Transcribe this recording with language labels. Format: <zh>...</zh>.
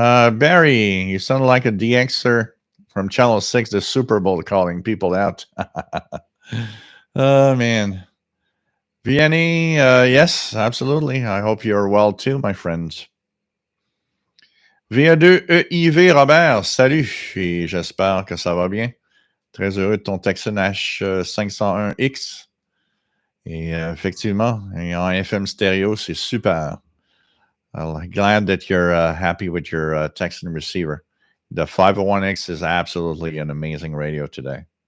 <en>Barry, you sound like a DXer from Channel 6, the Super Bowl calling people out. Oh, man. Vianney, yes, absolutely. I hope you're well too, my friends.</en> <fr>VA2EIV Robert, salut, et j'espère que ça va bien. Très heureux de ton Texan H501X. Et effectivement, et en FM stéréo, c'est super.</fr> <en>I'm glad that you're happy with your Texan receiver. The 501X is absolutely an amazing radio today.</en>